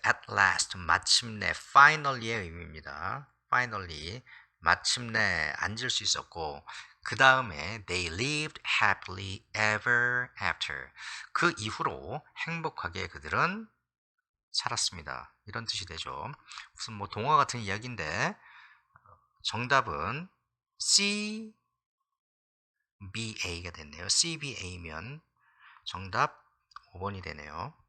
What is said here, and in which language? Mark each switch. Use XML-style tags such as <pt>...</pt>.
<ko>at last 마침내 finally의 의미입니다. finally 마침내 앉을 수 있었고 그 다음에</ko> <en>they lived happily ever after.</en> <ko>그 이후로 행복하게 그들은 살았습니다. 이런 뜻이 되죠. 무슨 뭐 동화 같은 이야기인데 정답은 CBA가 됐네요. CBA면 정답 5번이 되네요.</ko>